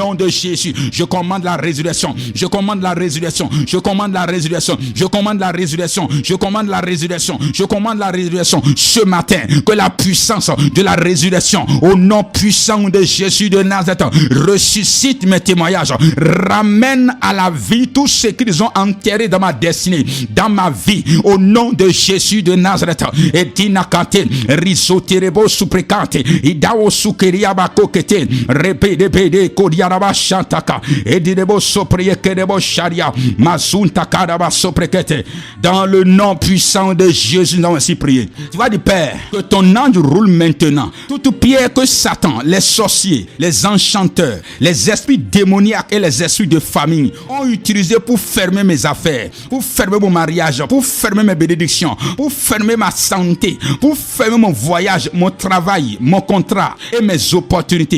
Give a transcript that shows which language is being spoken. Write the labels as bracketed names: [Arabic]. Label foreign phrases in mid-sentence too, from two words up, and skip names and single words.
[French] nom de Jésus, je commande la résurrection, je commande la résurrection, je commande la résurrection, je commande la résurrection, je commande la résurrection, je commande la résurrection ce matin, que la puissance de la résurrection au nom puissant de Jésus de Nazareth ressuscite mes témoignages, ramène à la vie tout ce qu'ils ont enterré dans ma destinée, dans ma vie, au nom de Jésus de Nazareth. Et dinakate risoterebo suprekate idao sukeriaba kokete repede kodiaraba shantaka et dinebo sopreyekerebo sharia mazunta karaba soprekete. Dans le nom puissant de Jésus, nous ainsi prier. Tu vas dire, Père, que ton ange roule maintenant toute pierre que Satan, les sorciers, les enchanteurs, les esprits démoniaques et les esprits de famille ont utilisé pour fermer mes affaires, pour fermer mon mariage, pour fermer mes bénédictions, pour fermer ma santé, pour fermer mon voyage, mon travail, mon contrat et mes opportunités.